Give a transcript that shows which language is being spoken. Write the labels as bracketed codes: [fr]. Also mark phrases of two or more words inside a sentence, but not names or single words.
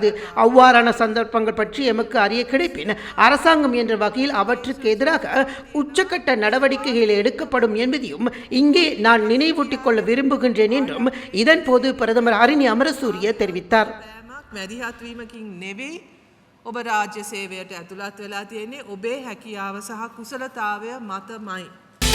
[ta] அவ்வாறான சந்தர்ப்பங்கள் பற்றி எமக்கு அறிய கிடைப்பின் அரசாங்கம் என்ற வகையில் அவற்றுக்கு எதிராக உச்சக்கட்ட நடவடிக்கைகள் எடுக்கப்படும் என்பதையும் இங்கே நான் நினைவூட்டிக் கொள்ள விரும்புகின்றேன் என்றும் இதன் போது பிரதமர் அரிணி அமரசூரிய தெரிவித்தார். [si] ඔබ රාජ්‍ය සේවයට ඇතුළත් වෙලා තියෙන්නේ ඔබේ හැකියාව සහ කුසලතාවය මතමයි.